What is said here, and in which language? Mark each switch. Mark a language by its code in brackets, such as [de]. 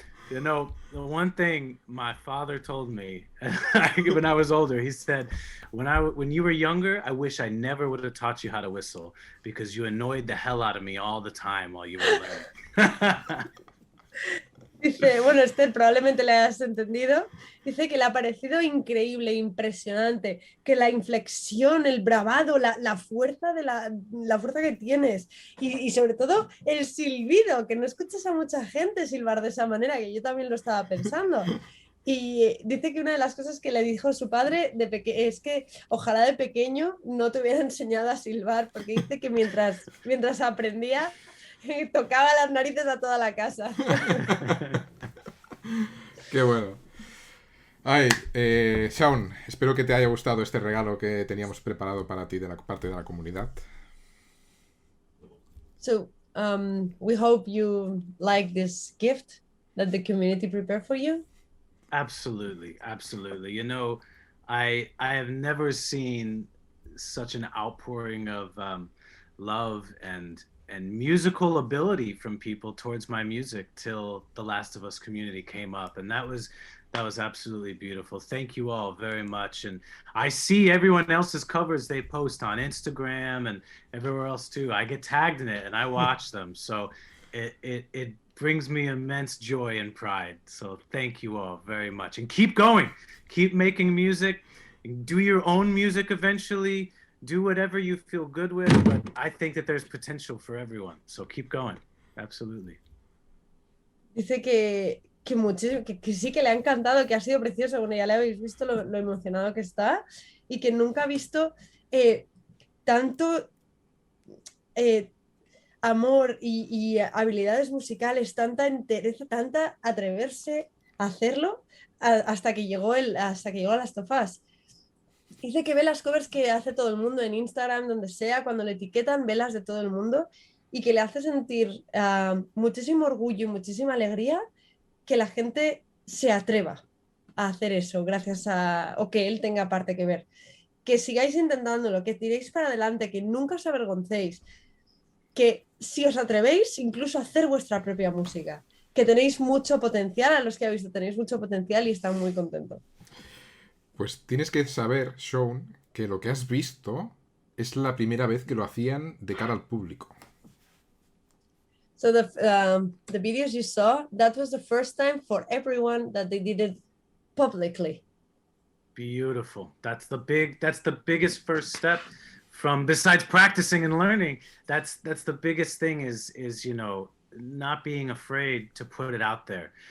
[en] You know, the one thing my father told me when I was older, he said, when you were younger, I wish I never would have taught you how to whistle because you annoyed the hell out of me all the time while you were learning. [es] Dice, bueno, Esther, probablemente le hayas entendido. Dice que le ha parecido increíble, impresionante, que la inflexión, el bravado, la fuerza la fuerza que tienes y sobre todo el silbido, que no escuchas a mucha gente silbar de esa manera, que yo también lo estaba pensando. Y dice que una de las cosas que le dijo su padre es que ojalá de pequeño no te hubiera enseñado a silbar, porque dice que mientras aprendía tocaba las narices a toda la casa. Qué bueno. Ay, Shawn, espero que te haya gustado este regalo que teníamos preparado para ti de la parte de la comunidad. [en] So, we hope you like this gift that the community prepared for you. Absolutely, absolutely. You know, I have never seen such an outpouring of love and musical ability from people towards my music till the Last of Us community came up, and that was absolutely beautiful. Thank you all very much. And I see everyone else's covers they post on Instagram and everywhere else too. I get tagged in it and I watch them, so it brings me immense joy and pride. So thank you all very much, and keep going, keep making music, do your own music eventually. Do whatever you feel good with, but I think that there's potential for everyone. So keep going. Absolutely. [es] Dice que sí que le ha encantado, que ha sido precioso. Bueno, ya le habéis visto lo emocionado que está y que nunca ha visto tanto amor y habilidades musicales, tanta entereza, tanta atreverse a hacerlo hasta que llegó a Last of Us. Dice que ve las covers que hace todo el mundo en Instagram, donde sea, cuando le etiquetan, ve las de todo el mundo y que le hace sentir muchísimo orgullo y muchísima alegría que la gente se atreva a hacer eso o que él tenga parte que ver. Que sigáis intentándolo, que tiréis para adelante, que nunca os avergoncéis, que si os atrevéis incluso a hacer vuestra propia música, que tenéis mucho potencial, a los que habéis visto tenéis mucho potencial y están muy contentos. Pues tienes que saber, Shawn, que lo que has visto es la primera vez que lo hacían de cara al público. [en] So the videos you saw, that was the first time for everyone that they did it publicly. Beautiful. That's the biggest first step from, besides practicing and learning. That's the biggest thing is you know, not being afraid to put it out there.